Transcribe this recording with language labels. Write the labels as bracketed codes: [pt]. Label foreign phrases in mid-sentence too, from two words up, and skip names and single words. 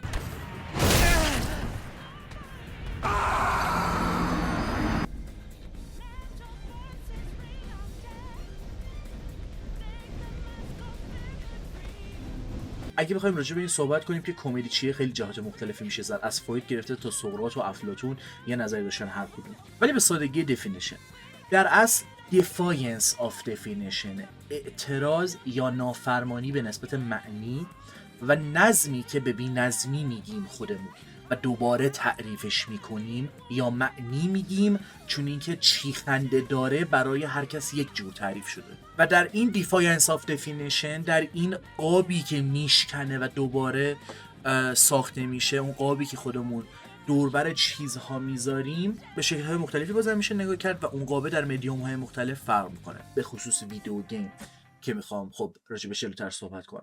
[fa] اگه بخوایم راجع به این صحبت کنیم که کمدی چیه، خیلی جهات مختلفی میشه زد، از فروید گرفته تا سقراط و افلاطون یه نظری داشتن هر کدوم. ولی به سادگی دفینیشن در اصل [en] defiance of definition، [fa] اعتراض یا نافرمانی به نسبت معنی و نظمی که به بی‌نظمی میگیم خودمون و دوباره تعریفش میکنیم، یا معنی میگیم چون اینکه چی خنده داره برای هر کس یک جور تعریف شده. و در این [en] defiance of definition، [fa] در این قابی که میشکنه و دوباره ساخته میشه، اون قابی که خودمون دوربر چیزها میذاریم، به شکل‌های مختلفی بازم میشه نگاه کرد و اون قابه در مدیوم‌های مختلف فرق میکنه، به خصوص ویدیو گیم که میخوام خب راجع به جلوتر صحبت کنم.